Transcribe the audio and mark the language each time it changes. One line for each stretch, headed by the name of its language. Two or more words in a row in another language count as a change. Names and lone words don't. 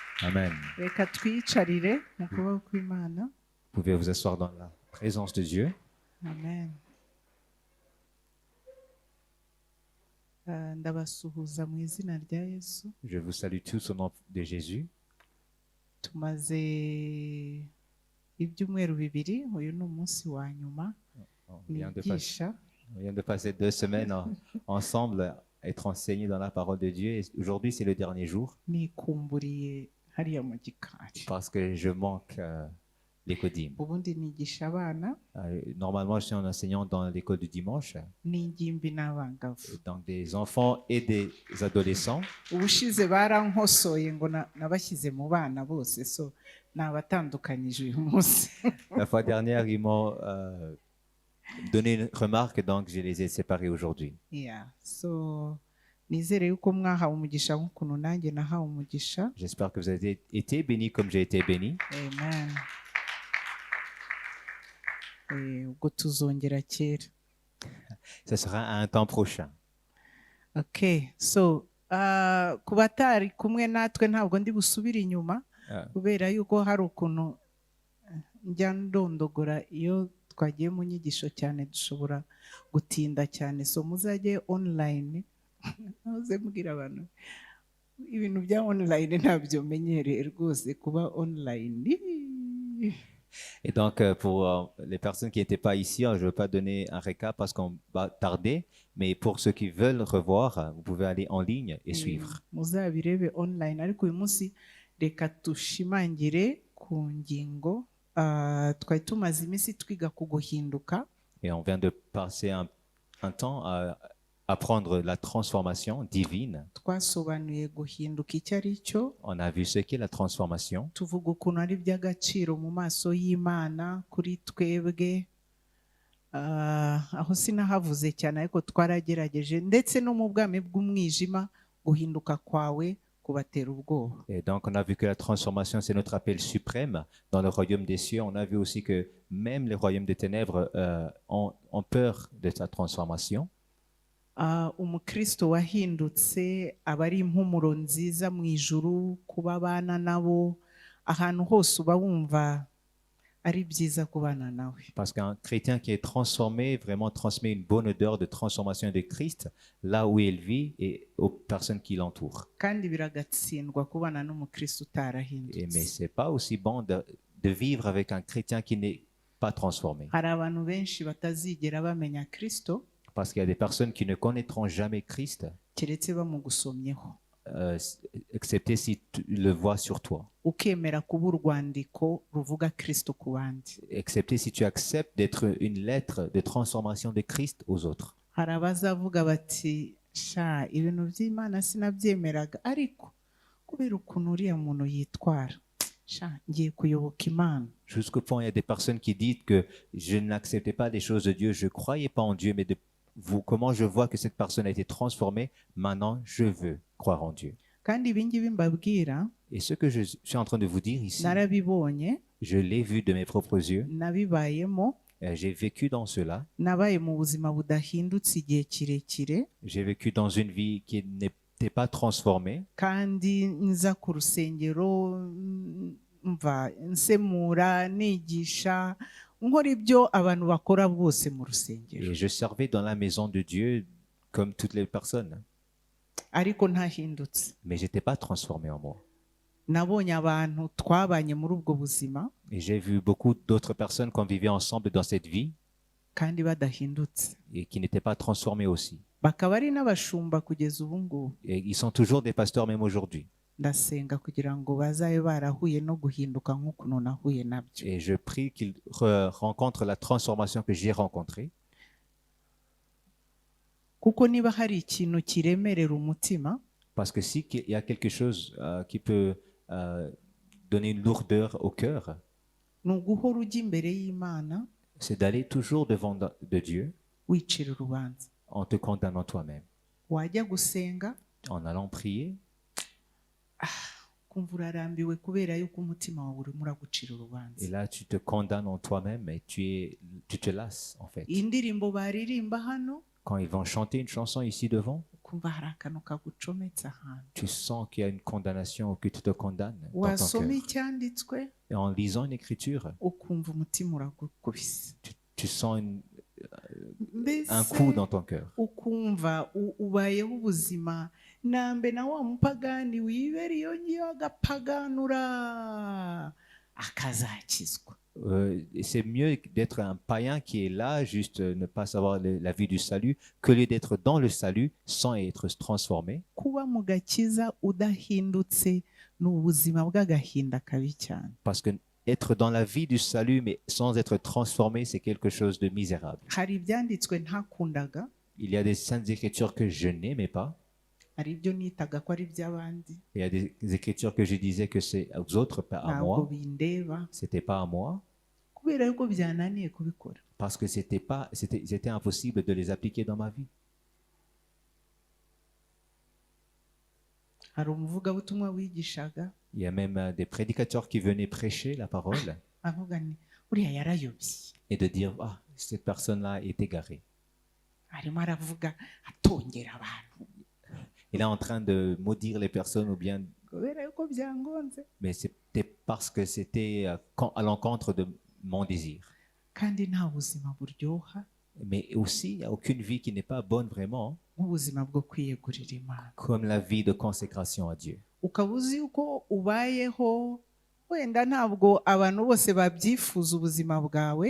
Kinyarwanda: Amen. reka twiyicarire mu kuboko kw'Imana.
French: Vous pouvez vous asseoir dans la présence de Dieu. Amen.
Kinyarwanda: Ndabasuhuza mu izina rya Yesu.
French: Je vous salue tous au nom de Jésus.
Kinyarwanda: Tumaze ibyumweru bibiri, uyu ni umunsi wa nyuma
French: On
Kinyarwanda: nigisha.
French: vient de passer 2 semaines ensemble, être enseignés dans la parole de Dieu. Et aujourd'hui, c'est le dernier jour
Kinyarwanda: Nikumburiye hariya mu gikari.
French: parce que je manque l'école.
Kinyarwanda: Ubundi nigisha abana
French: Normalement, je suis un enseignant dans l'école du dimanche,
Kinyarwanda: n'ingimbi n'abangavu.
French: donc des enfants et des adolescents.
Kinyarwanda: Ubushize barankosoye ngo nabashyize mu bana bose, so nabatandukanyije uyu munsi.
French: La fois dernière, ils m'ont donné une remarque, donc je les ai séparés aujourd'hui. Yeah.
Kinyarwanda: So nizere yuko mwahawe umugisha nk'ukuntu nanjye nahawe umugisha.
French: J'espère que vous avez été bénis comme j'ai été béni.
Kinyarwanda: Amen. Ubwo tuzongera kera.
French: Ce sera à un temps prochain.
Kinyarwanda: Okay, so ku batari kumwe natwe ntabwo ndi busubire inyuma kubera yuko hari ukuntu njya ndondogora iyo twagiye mu nyigisho cyane dushobora gutinda cyane, so muzajye online. Nahoze mbwira abantu ibintu bya online ntabyo menyereye rwose kuba online.
French: Et donc, pour les personnes qui n'étaient pas ici, je ne veux pas donner un récap parce qu'on va tarder, mais pour ceux qui veulent revoir, vous pouvez aller en ligne et suivre.
Kinyarwanda: Muzabirebe online, ariko uyu munsi reka tushimangire ku ngingo twari tumaze iminsi twiga ku guhinduka.
French: Et on vient de passer un temps à apprendre la transformation divine.
Kinyarwanda: Twasobanuye guhinduka icyo ari cyo.
French: On a vu ce qu'est la transformation.
Kinyarwanda: Tuvuga ukuntu ari iby'agaciro mu maso y'Imana kuri twebwe. Aho sinahavuze cyane ariko twaragerageje, ndetse no mu bwami bw'umwijima guhinduka kwawe kubatera ubwoba.
French: Et donc on a vu que la transformation c'est notre appel suprême dans le royaume des cieux. On a vu aussi que même les royaumes des ténèbres ont peur de sa transformation.
Kinyarwanda: Umukristo wahindutse aba ari impumuro nziza mu ijuru, kuba abana nabo ahantu hose uba wumva ari byiza kubana nawe.
French: Parce qu'un chrétien qui est transformé vraiment transmet une bonne odeur de transformation de Christ là où il vit et aux personnes qui l'entourent.
Kinyarwanda: Kandi biragatsindwa kubana n'umukristo utarahindutse.
French: Mais c'est pas aussi bon de vivre avec un chrétien qui n'est pas transformé.
Kinyarwanda: Hari abantu benshi batazigera bamenya Kristo.
French: Parce qu'il y a des personnes qui ne connaîtront jamais Christ,
Kinyarwanda: keretse bamugusomyeho,
French: excepté si tu le vois sur toi.
Kinyarwanda: Ukemera kuba urwandiko ruvuga Kristo ku bandi.
French: Excepté si tu acceptes d'être une lettre de transformation de Christ aux autres.
Kinyarwanda: Hari abazavuga bati sha ibintu by'Imana sinabyemeraga, ariko kubera ukuntu uriya muntu yitwara sha ngiye kuyoboka Imana.
French: Jusqu'au point, il y a des personnes qui disent que je n'acceptais pas les choses de Dieu, je ne croyais pas en Dieu, mais comment je vois que cette personne a été transformée, maintenant je veux croire en Dieu.
Kinyarwanda: Kandi ibi ngibi mbabwira,
French: et ce que je suis en train de vous dire ici,
Kinyarwanda: narabibonye,
French: je l'ai vu de mes propres yeux,
Kinyarwanda: nabibayemo,
French: j'ai vécu dans cela,
Kinyarwanda: nabaye mu buzima budahindutse igihe kirekire,
French: j'ai vécu dans une vie qui n'était pas transformée,
Kinyarwanda: kandi nza ku rusengero mva nsemura nigisha nkora ibyo abantu bakora bose mu rusengero.
French: Et je servais dans la maison de Dieu comme toutes les personnes.
Kinyarwanda: Ariko ntahindutse.
French: Mais je n'étais pas transformé en moi.
Kinyarwanda: Nabonye abantu twabanye muri ubwo buzima.
French: Et j'ai vu beaucoup d'autres personnes qui vivaient ensemble dans cette vie.
Kinyarwanda: Kandi badahindutse.
French: Et qui n'étaient pas transformés aussi.
Kinyarwanda: Bakaba ari n'abashumba kugeza ubu ngubu.
French: Et ils sont toujours des pasteurs même aujourd'hui.
Kinyarwanda: Ndasenga kugira ngo bazabe barahuye no guhinduka nk'ukuntu nahuye nabyo.
French: Et je prie qu'ils rencontrent la transformation que j'ai rencontrée.
Kinyarwanda: Kuko niba hari ikintu kiremerera umutima,
French: parce que si il y a quelque chose qui peut donner une lourdeur au cœur,
Kinyarwanda: ni uguhora ujya imbere y'Imana,
French: c'est d'aller toujours devant de Dieu
Kinyarwanda: wicira urubanza,
French: en te condamnant toi-même,
Kinyarwanda: wajya gusenga,
French: en allant prier,
Kinyarwanda: kumva urarambiwe kubera yuko umutima wawe urimo uragucira urubanza.
French: Et là tu te condamnes en toi-même et tu te lasses en fait.
Kinyarwanda: Indirimbo baririmba hano,
French: quand ils vont chanter une chanson ici devant,
Kinyarwanda: ukumva hari akantu kagucometse ahantu
French: tu sens qu'il y a une condamnation ou que tu te condamnes dans ton
Kinyarwanda: wasoma
French: cœur.
Kinyarwanda: icyanditswe
French: Et en lisant une écriture,
Kinyarwanda: ukumva umutima uragukubise
French: tu sens un
Kinyarwanda: mbese
French: coup dans ton cœur.
Kinyarwanda: ukumva ubayeho ubuzima nambe na wa mupagani wibera iyo ngiyo agapaganura akazakizwa.
French: C'est mieux d'être un païen qui est là, juste ne pas savoir la vie du salut, que lieu d'être dans le salut sans être transformé.
Kinyarwanda: Kuba mu gakiza udahindutse ni ubuzima bw'agahinda kabi cyane.
French: Parce que être dans la vie du salut, mais sans être transformé, c'est quelque chose de misérable.
Kinyarwanda: Hari ibyanditswe ntakundaga,
French: Il y a des saintes écritures que je n'aimais pas.
Kinyarwanda: hari ibyo nitaga ko ari iby'abandi,
French: Il y a des écritures que je disais que c'est aux autres, pas à
Kinyarwanda: ntabwo
French: moi.
Kinyarwanda: bindeba
French: C'était pas à moi.
Kinyarwanda: kubera yuko byananiye kubikora.
French: Parce que c'était impossible de les appliquer dans ma vie.
Kinyarwanda: Hari umuvugabutumwa wigishaga
French: Il y a même des prédicateurs qui venaient prêcher la parole
Kinyarwanda: avuga ni uriya yarayobye,
French: et de dire, ah, cette personne-là est égarée.
Kinyarwanda: arimo aravuga atongera abantu
French: Il est en train de maudire les personnes ou bien,
Kinyarwanda: kubera yuko byangonze,
French: mais c'était parce que c'était à l'encontre de mon désir.
Kinyarwanda: kandi nta buzima buryoha
French: Mais aussi, il n'y a aucune vie qui n'est pas bonne vraiment,
Kinyarwanda: nk'ubuzima bwo kwiyegurira Imana.
French: comme la vie de consécration à Dieu.
Kinyarwanda: Ukaba uzi yuko ubayeho wenda ntabwo abantu bose babyifuza ubuzima bwawe,